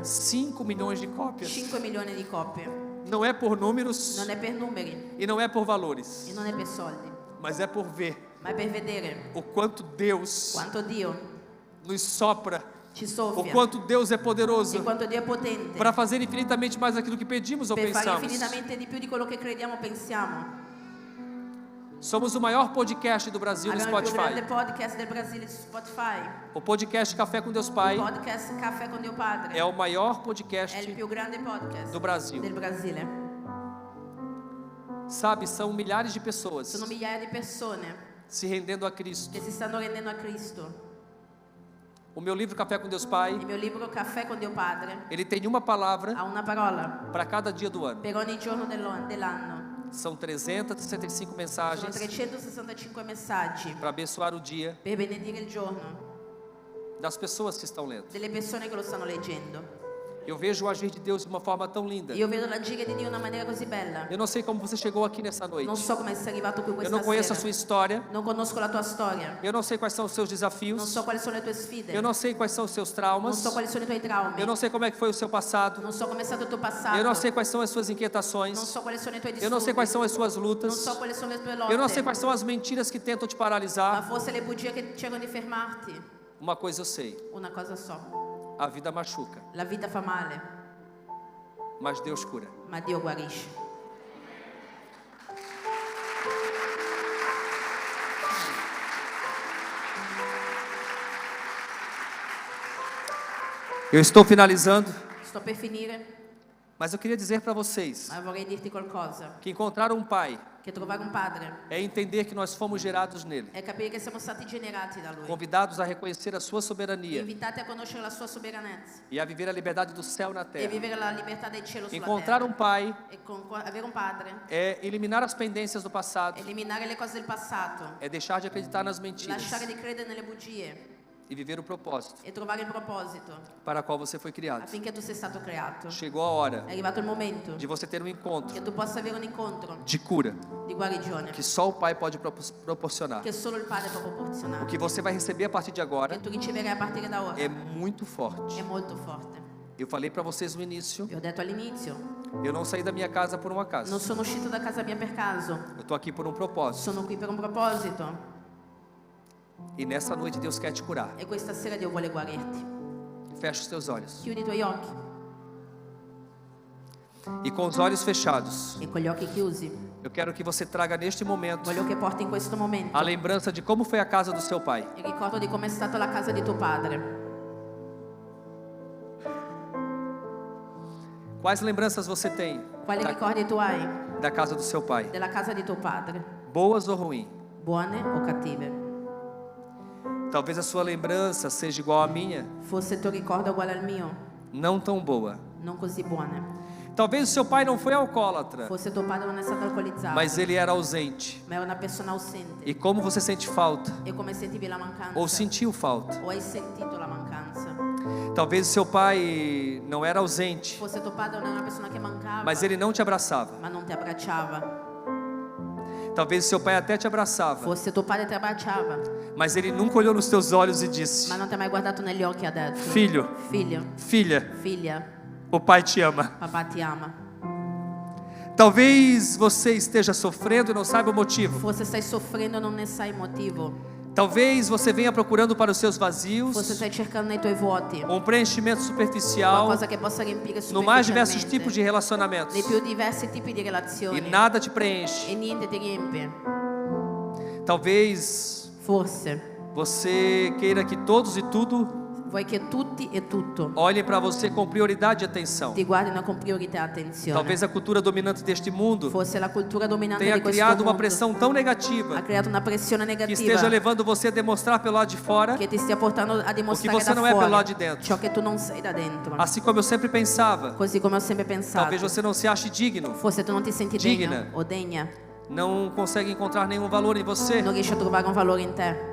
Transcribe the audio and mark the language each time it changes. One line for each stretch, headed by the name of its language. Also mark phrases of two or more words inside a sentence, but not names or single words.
Portuguese: 5 milhões de cópias.
Italian: 5 milioni di copie.
Portuguese: Não é por números
Italian: Non è per numeri
Portuguese: e não é por valores,
Italian: e non è per soldi,
Portuguese: mas é por ver
Italian: ma è per vedere
Portuguese: o quanto Deus
Italian: quanto Dio
Portuguese: nos sopra,
Italian: ci o soffia
Portuguese: quanto Deus é
Italian: e
Portuguese: poderoso
Italian: quanto Dio è potente
Portuguese: para fazer infinitamente mais aquilo que pedimos ou
Italian: per fare
Portuguese: pensamos.
Italian: infinitamente di più di quello che crediamo o pensiamo.
Portuguese: Somos o maior podcast do Brasil no
Italian: Abbiamo il più grande
Portuguese: Spotify.
Italian: podcast del Brasile su Spotify.
Portuguese: O podcast Café com Deus
Italian: Il
Portuguese: Pai
Italian: podcast Caffè con Dio Padre
Portuguese: é o maior
Italian: è il
Portuguese: podcast
Italian: più grande podcast
Portuguese: do Brasil.
Italian: del Brasile.
Portuguese: Sabe, são milhares de pessoas
Italian: Sono migliaia di persone
Portuguese: se rendendo a Cristo.
Italian: che si stanno rendendo a Cristo.
Portuguese: O meu livro Café com Deus Pai,
Italian: Il mio libro Caffè con Dio Padre
Portuguese: ele tem uma palavra
Italian: ha una parola
Portuguese: para cada dia do ano.
Italian: per ogni giorno dell'anno.
Portuguese: São 365
Italian: Sono
Portuguese: mensagens
Italian: 365 messaggi
Portuguese: para abençoar o dia
Italian: per benedire il giorno
Portuguese: das pessoas que estão lendo.
Italian: delle persone che lo stanno leggendo.
Portuguese: Eu vejo o agir de Deus de uma forma tão linda.
Italian: Io vedo l'agire di Dio in una maniera così bella.
Portuguese: Eu não sei como você chegou aqui nessa noite.
Italian: Non so come sei arrivato qui
Portuguese: Eu
Italian: questa
Portuguese: não conheço a
Italian: sera.
Portuguese: sua história.
Italian: Non conosco la tua storia.
Portuguese: Eu não sei quais são os seus
Italian: Non
Portuguese: desafios.
Italian: so quali sono le tue sfide.
Portuguese: Eu não sei quais são os seus
Italian: Non
Portuguese: traumas.
Italian: so quali sono i tuoi traumi.
Portuguese: Eu não sei como é que foi o seu passado.
Italian: Non so come è stato il tuo passato.
Portuguese: Eu não sei quais são as suas
Italian: Non
Portuguese: inquietações.
Italian: so quali sono i tuoi
Portuguese: Eu
Italian: disturbi.
Portuguese: não sei quais são as suas
Italian: Non
Portuguese: lutas.
Italian: so quali sono le tue lotte.
Portuguese: Eu não sei quais são as mentiras que tentam te
Italian: Ma
Portuguese: paralisar.
Italian: forse le bugie che cercano di fermarti.
Portuguese: Uma coisa eu sei:
Italian: Una cosa so.
Portuguese: a vida machuca,
Italian: La vita fa male,
Portuguese: mas Deus cura.
Italian: ma Dio guarisce.
Portuguese: Eu estou finalizando,
Italian: Sto per finire,
Portuguese: mas eu queria dizer para vocês
Italian: ma vorrei dirti qualcosa.
Portuguese: que encontrar um pai
Italian: Che trovare un padre
Portuguese: é entender que nós fomos gerados nele,
Italian: è capire che siamo stati generati da Lui,
Portuguese: convidados a reconhecer a sua soberania
Italian: invitati a conoscere la sua sovranezza
Portuguese: e a viver a liberdade do céu na
Italian: e
Portuguese: terra.
Italian: vivere la libertà del cielo sulla
Portuguese: Encontrar
Italian: terra.
Portuguese: um pai
Italian: E avere un padre,
Portuguese: é eliminar as pendências do passado,
Italian: eliminare le cose del passato,
Portuguese: é deixar de acreditar nas mentiras
Italian: lasciare di credere nelle bugie
Portuguese: e viver o propósito
Italian: e trovare il proposito
Portuguese: para o qual você foi criado.
Italian: affinché tu sei stato creato.
Portuguese: Chegou a hora
Italian: È arrivato il momento
Portuguese: de você ter um encontro
Italian: che tu possa avere un incontro
Portuguese: de cura
Italian: di guarigione
Portuguese: que só o Pai pode proporcionar.
Italian: che solo il Padre può
Portuguese: O
Italian: proporzionare.
Portuguese: que você vai receber a partir de agora
Italian: Che tu riceverai a partire da ora
Portuguese: é muito forte.
Italian: è molto forte.
Portuguese: Eu falei para vocês no início,
Italian: Vi ho detto all'inizio,
Portuguese: eu não saí da minha casa por um
Italian: non
Portuguese: acaso.
Italian: sono uscito da casa mia per caso,
Portuguese: Eu tô aqui por um propósito.
Italian: sono qui per un proposito
Portuguese: E nessa noite Deus quer te curar.
Italian: e questa sera Dio vuole guarirti.
Portuguese: Fecha os teus olhos.
Italian: Chiudi i tuoi occhi
Portuguese: E com os olhos fechados,
Italian: e con gli occhi chiusi
Portuguese: eu quero que você traga neste momento
Italian: voglio che porti in questo momento
Portuguese: a lembrança de como foi a casa do seu pai.
Italian: il ricordo di com'è stata la casa di tuo padre.
Portuguese: Quais lembranças você tem
Italian: Quali ricordi tu hai
Portuguese: da casa do seu pai?
Italian: della casa di tuo padre?
Portuguese: Boas ou ruins?
Italian: Buone o cattive?
Portuguese: Talvez a sua lembrança seja igual à minha,
Italian: Forse il tuo ricordo è uguale al mio,
Portuguese: não tão boa.
Italian: non così buone.
Portuguese: Talvez o seu pai não foi alcoólatra,
Italian: Forse tuo padre non è stato alcolizzato,
Portuguese: mas ele era ausente.
Italian: ma era una persona assente.
Portuguese: E como você sente falta?
Italian: E come sentivi la mancanza?
Portuguese: Ou sentiu falta?
Italian: O hai sentito la mancanza?
Portuguese: Talvez o seu pai não era ausente,
Italian: Forse tuo padre non era una persona che mancava,
Portuguese: mas ele não te abraçava.
Italian: ma non ti abbracciava.
Portuguese: Talvez o seu pai até te abraçava,
Italian: Forse tuo padre ti abbracciava,
Portuguese: mas ele nunca olhou nos teus olhos e disse:
Italian: ma non ti ha mai guardato negli occhi e ha detto:
Portuguese: Filho,
Italian: Figlio,
Portuguese: filha,
Italian: figlia,
Portuguese: o pai te ama.
Italian: papà ti ama.
Portuguese: Talvez você esteja sofrendo e não saiba o motivo.
Italian: Forse stai soffrendo e non ne sai il motivo.
Portuguese: Talvez você venha procurando para os seus
Italian: Forse
Portuguese: vazios
Italian: stai cercando nei tuoi vuoti
Portuguese: um preenchimento superficial
Italian: qualcosa che possa riempire
Portuguese: no mais diversos
Italian: superficialmente
Portuguese: tipos de relacionamentos
Italian: nei più diversi tipi di
Portuguese: e
Italian: relazioni
Portuguese: nada te preenche.
Italian: e niente ti riempie.
Portuguese: Talvez
Italian: Forse
Portuguese: você queira que todos e tudo
Italian: vuoi che tutti e tutto
Portuguese: olhem para você com prioridade e atenção.
Italian: ti guardino con priorità e attenzione.
Portuguese: Talvez a cultura dominante deste mundo
Italian: Forse la cultura dominante
Portuguese: tenha
Italian: di questo
Portuguese: criado uma
Italian: mondo
Portuguese: pressão tão
Italian: ha
Portuguese: negativa
Italian: creato una pressione
Portuguese: que
Italian: negativa
Portuguese: esteja levando você a demonstrar pelo lado de fora,
Italian: che ti stia portando a dimostrare
Portuguese: você
Italian: da
Portuguese: não é pelo
Italian: fuori
Portuguese: lado de dentro.
Italian: ciò che tu non sei da dentro.
Portuguese: assim como eu sempre pensava.
Italian: Così come ho sempre pensato.
Portuguese: Talvez você não se ache digno,
Italian: Forse tu non ti senti
Portuguese: Digna.
Italian: degno o degna,
Portuguese: não consegue encontrar nenhum valor em você,
Italian: non riesci a trovare un valore in te,